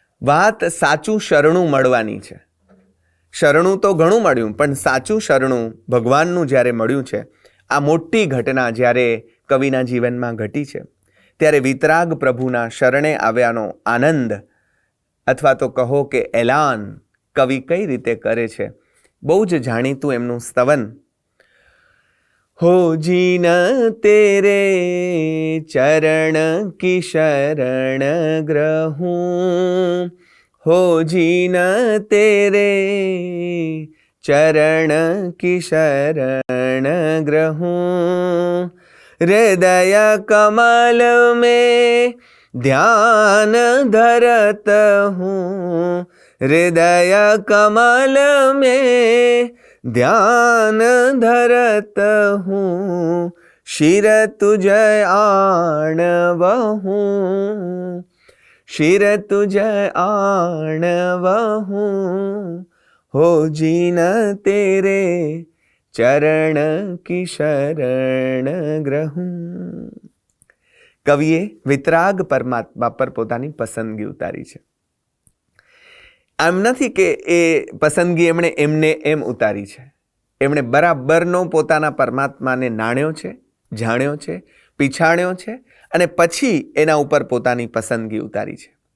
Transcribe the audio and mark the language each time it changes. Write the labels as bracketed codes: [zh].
[gu] વાત સાચું શરણું મળવાની છે. શરણું તો ઘણું મળ્યું, પણ સાચું શરણું ભગવાનનું જ્યારે મળ્યું છે, આ મોટી ઘટના જ્યારે કવિના જીવનમાં ઘટી છે, ત્યારે વિતરાગ પ્રભુના શરણે આવ્યાનો આનંદ અથવા તો કહો કે એલાન કવિ કઈ રીતે કરે છે. બહુ જ જાણીતું એમનું સ્તવન, [hi] હો જીન તેરે ચરણ કી શરણ ગ્રહું, હો જીન તેરે ચરણ કી શરણ ગ્રહું, હૃદય કમલ में ध्यान धरत हूँ, हृदय कमल में ध्यान धरत हूँ, शिर तुझ आणव हूँ, शिर तुझ आणव हूँ, हो जीन तेरे चरण की शरण ग्रहूं. [gu] કવિએ વિતરાગ પરમાત્મા પર પોતાની પસંદગી ઉતારી છે. આમ નથી કે એ પસંદગી એમણે એમને એમ ઉતારી છે. એમણે બરાબરનો પોતાના પરમાત્માને નાણ્યો છે, જાણ્યો છે, પીછાણ્યો છે અને પછી એના ઉપર પોતાની પસંદગી ઉતારી છે.